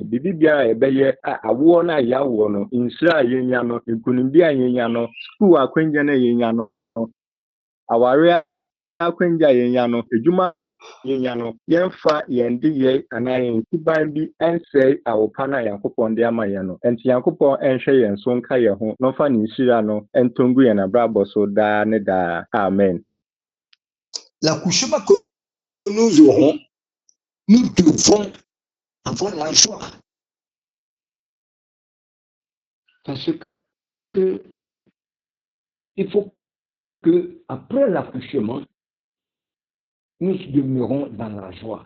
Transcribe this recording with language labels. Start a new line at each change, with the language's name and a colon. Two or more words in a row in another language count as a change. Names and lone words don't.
Akan: biribi biara a yɛbɛyɛ a awoɔ no a yɛawoɔ no nhyira a yɛnya no nkunimdi a yɛnya no sukuu akwangya no a yɛnya no aware akwangya a yɛnya no adwuma yɛnya no yɛmfa yɛn de yɛ anaa yɛn suban bi ɛnsɛe awopa no a Nyankopɔn de ama yɛn no ɛnti Nyankopɔn ɛnhwɛ yɛn so nka yɛn ho na ɔmfa ne nhyira no ɛntongu yɛn abrabɔ so daa ne daa. Amen.
French: L'accouchement que nous aurons, nous devons avoir la joie. Parce que il faut que après l'accouchement, nous demeurons dans la joie.